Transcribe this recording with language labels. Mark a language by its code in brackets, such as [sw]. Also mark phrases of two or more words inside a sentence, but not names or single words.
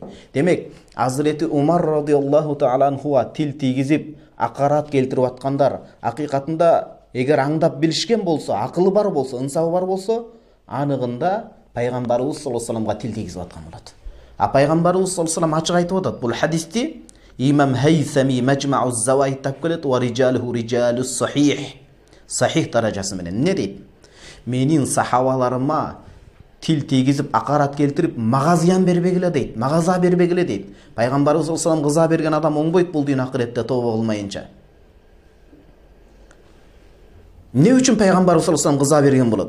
[ky] Демек, Азирети Умар [ar] رضي الله تعالى عنه [ky] тил тийгизип, акарат келтирип аткандар акыйкатында эгер аңдап билишкен болсо, акылы бар болсо, ынсабы бар болсо, анығында пайгамбарыбыз [ar] صلى الله عليه وسلم [ky] тил тийгизип аткан болот. А пайгамбарыбыз [ar] صلى الله عليه وسلم [ky] ачык айтып атат. Бул хадисти имам Хайсами Majma'u Zawaid тап келет. [ar] ورجاله رجال الصحيح. [ky] Сахих даражасы менен эмне дейт? Менин сахабаларыма тил тийгизип, акарат келтирип, мага зыян бербегиле дейт. Мага за бербегиле дейт. Пайгамбарыбыз [ar] صلى الله عليه وسلم [ky] кыза берген адам оңбойт бул дүйнө акыретте тобо кылмайынча. Эмне үчүн пайгамбарыбыз [ar] صلى الله عليه وسلم [ky] кыза берген болот?